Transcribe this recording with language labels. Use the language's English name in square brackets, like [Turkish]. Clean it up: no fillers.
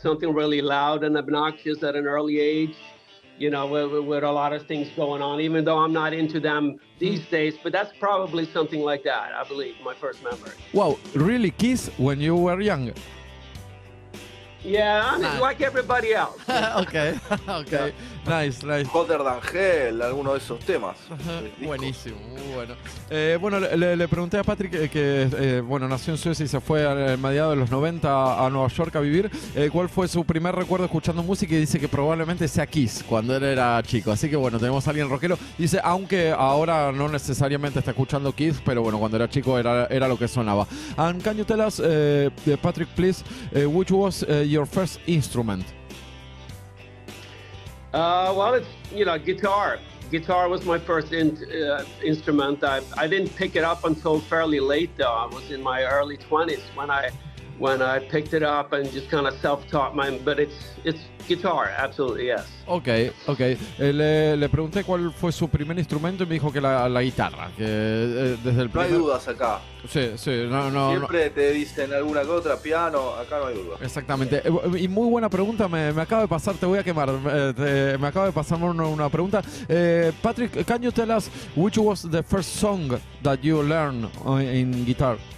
[English] Something really loud and obnoxious at an early age. With a lot of things going on, even though I'm not into them these days, but that's probably something like that, I believe, my first memory. Wow, really Kiss when you were young? Yeah, I mean, like everybody else. Okay. Nice. [Spanish] Hotter Than Hell, alguno de esos temas. Buenísimo, muy bueno. Bueno, le pregunté a Patrick que bueno, nació en Suecia y se fue a mediados de los 90 a Nueva York a vivir. ¿Cuál fue su primer recuerdo escuchando música? Y dice que probablemente sea Kiss, cuando él era chico. Así que bueno, tenemos a alguien rockero. Dice, aunque ahora no necesariamente está escuchando Kiss, pero bueno, cuando era chico era lo que sonaba. [English] And can you tell us, Patrick, please, which was your first instrument? Well, it's, guitar. Guitar was my first instrument. I didn't pick it up until fairly late, though. I was in my early 20s when I picked it up and just kind of self-taught mine. But it's guitar, absolutely, yes. Okay. [Spanish] Le pregunté cuál fue su primer instrumento y me dijo que la guitarra. Que desde el No hay dudas acá. Sí, no. Siempre te dicen alguna que otra, piano, acá no hay duda. Exactamente. Y muy buena pregunta, me acaba de pasar, te voy a quemar. Me acaba de pasar una pregunta. [English] Patrick, can you tell us which was the first song that you learned in guitar?